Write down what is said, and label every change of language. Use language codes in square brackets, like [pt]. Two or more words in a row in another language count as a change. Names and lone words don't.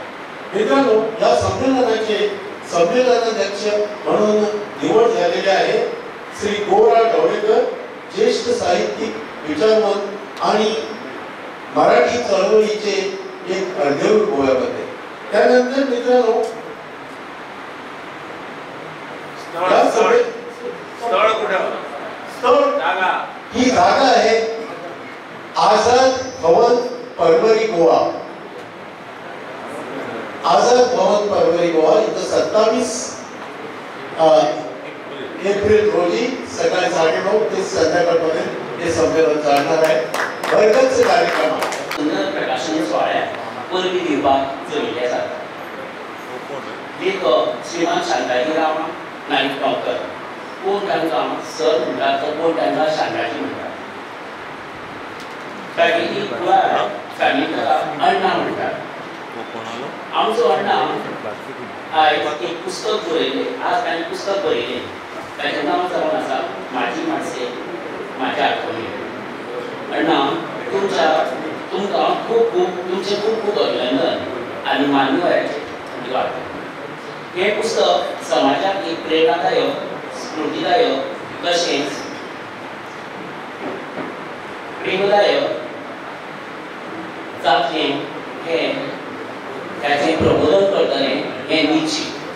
[mr] मित्रांनो, या संमेलनाचे संमेलनाध्यक्ष म्हणून निवड झालेले आहे श्री गोरा ढवळेकर, ज्येष्ठ साहित्यिक, विचारवंत आणि मराठी चळवळीचे एक अर्धेवर गोव्यामध्ये. त्यानंतर मित्रांनो, ही जागा आहे आझाद भवन परवरी गोवा. आझाद भवन परवरी गोवा इथं 27 एप्रिल रोजी सकाळी 9:30 ते संध्याकाळपर्यंत हे संमेलन चालणार आहे. भरगच्च कार्यक्रम आहे. [kok] सुंदर प्रकाशन सोहळ्यात परबी दिवपाक जमिल्ले जाता. लेखक श्रीमान शांताजीराव नाईक गांवकर, कोण तांकां सर म्हणटात तर कोण तांकां शांताजी म्हणटात. फॅमिली कुळार फॅमिलीला अण्णा म्हणटात. आमचो अण्णा आयज एक पुस्तक बरयलें, आज ताणें पुस्तक बरयलें, ताचें नांव जावन आसा माझी माणसे माझ्या आठवणी. अण्णा, तुमकां खूब खूब अभिनंदन आनी मान्यवरांचे धन्यवाद. हे पुस्तक समाजाक एक प्रेरणादायक, स्फूर्तीदायक तशेंच प्रेमदायक जातलें त्याचे प्रबोधन करतलें हें निश्चित.